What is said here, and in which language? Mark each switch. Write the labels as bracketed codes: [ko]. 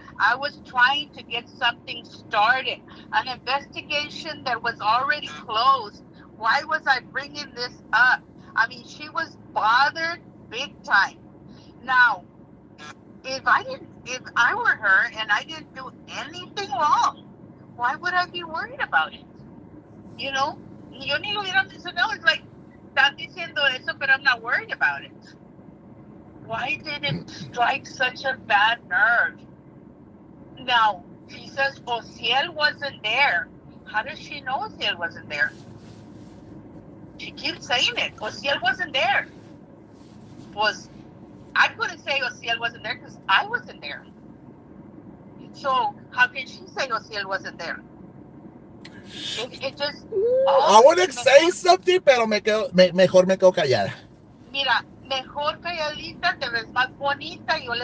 [en] I was trying to get something started, an investigation that was already closed. Why was I bringing this up? I mean, she was bothered big time. Now, if I were her and I didn't do anything wrong, why would I be worried about it? You know, yo ni lo hubiera mencionado. It's like, están diciendo eso, but I'm not worried about it. Why did it strike such a bad nerve? Now, she says Ociel wasn't there. How does she know Ociel wasn't there? She keeps saying it. Ociel wasn't there. Was I couldn't say Ociel wasn't there because I wasn't there. So how can she say Ociel wasn't there? It just. I want to say something, pero mejor me quedo callada. [es] Mira, mejor calladita, te ves más bonita.